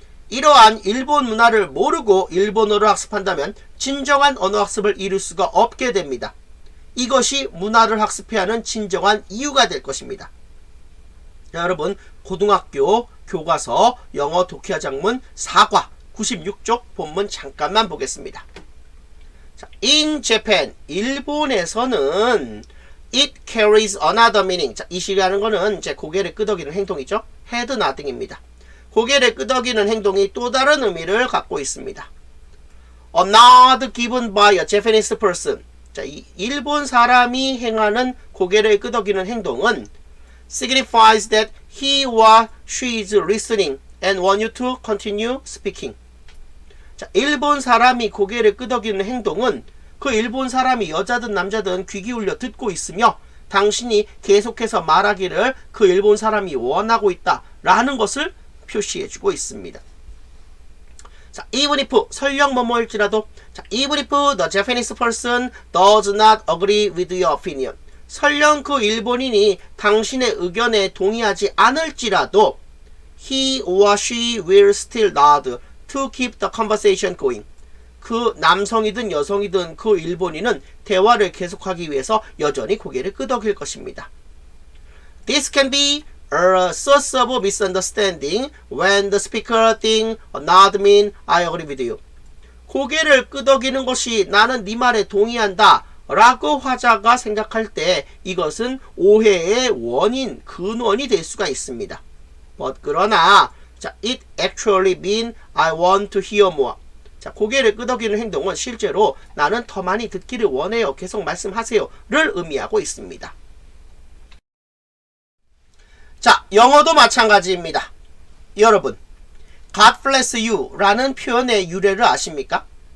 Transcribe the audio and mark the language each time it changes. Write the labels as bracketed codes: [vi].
[ko] 이러한 일본 문화를 모르고 일본어를 학습한다면 진정한 언어학습을 이룰 수가 없게 됩니다. 이것이 문화를 학습해야 하는 진정한 이유가 될 것입니다. 자, 여러분 고등학교 교과서 영어 독해화작문 4과 96쪽 본문 잠깐만 보겠습니다. [en] 자, in Japan, [ko] 일본에서는 [en] it carries another meaning. [ko] 자, [en] it [ko] 이라는 거는 이제 고개를 끄덕이는 행동이죠. had nothing입니다. 고개를 끄덕이는 행동이 또 다른 의미를 갖고 있습니다. [en] A nod given by a Japanese person. [ko] 자, 이 일본 사람이 행하는 고개를 끄덕이는 행동은 [en] signifies that he or she is listening and want you to continue speaking. [ko] 자, 일본 사람이 고개를 끄덕이는 행동은 그 일본 사람이 여자든 남자든 귀 기울여 듣고 있으며 당신이 계속해서 말하기를 그 일본 사람이 원하고 있다 라는 것을 표시해주고 있습니다. [en] 자, even if [ko] 설령 뭐뭐일지라도 [en] 자, even if the Japanese person does not agree with your opinion. [ko] 설령 그 일본인이 당신의 의견에 동의하지 않을지라도 [en] he or she will still nod to keep the conversation going. [ko] 그 남성이든 여성이든 그 일본인은 대화를 계속하기 위해서 여전히 고개를 끄덕일 것입니다. [en] This can be a source of misunderstanding when the speaker think nod mean I agree with you. [ko] 고개를 끄덕이는 것이 나는 네 말에 동의한다 라고 화자가 생각할 때 이것은 오해의 원인, 근원이 될 수가 있습니다. 그러나 자, [en] it actually mean I want to hear more. [ko] 자, 고개를 끄덕이는 행동은 실제로 나는 더 많이 듣기를 원해요. 계속 말씀하세요를 의미하고 있습니다. 자, 영어도 마찬가지입니다. 여러분, [en] God bless you [ko] 라는 표현의 유래를 아십니까?